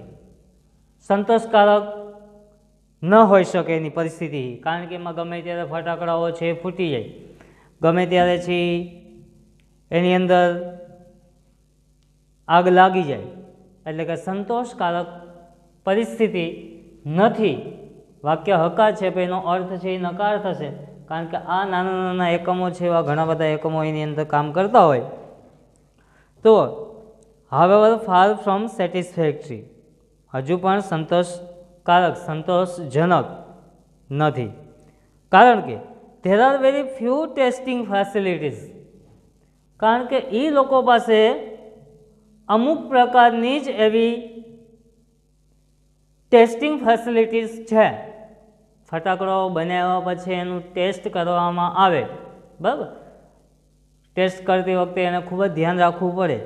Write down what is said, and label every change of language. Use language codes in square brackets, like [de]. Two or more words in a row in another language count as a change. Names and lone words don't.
[gu] સંતોષકારક ન હોઈ શકે એની પરિસ્થિતિ, કારણ કે એમાં ગમે ત્યારે ફટાકડાઓ છે એ ફૂટી જાય, ગમે ત્યારે છે એની અંદર આગ લાગી જાય, એટલે કે સંતોષકારક પરિસ્થિતિ નથી વાક્ય હકાર છે પણ એનો અર્થ છે એ નકાર થશે, કારણ કે આ નાના નાના એકમો છે, એવા ઘણા બધા એકમો એની અંદર કામ કરતા હોય. [en] તો however far from satisfactory, [gu] હજુ પણ સંતોષકારક, સંતોષજનક નથી, કારણ કે [en] there are very few testing facilities, [gu] કારણ કે એ લોકો પાસે અમુક પ્રકારની જ એવી [en] testing facilities [gu] છે. ફટાકડો બનાવ્યા પછી એનું ટેસ્ટ કરવામાં આવે, બરાબર. ટેસ્ટ કરતી વખતે એને ખૂબ જ ધ્યાન રાખવું પડે.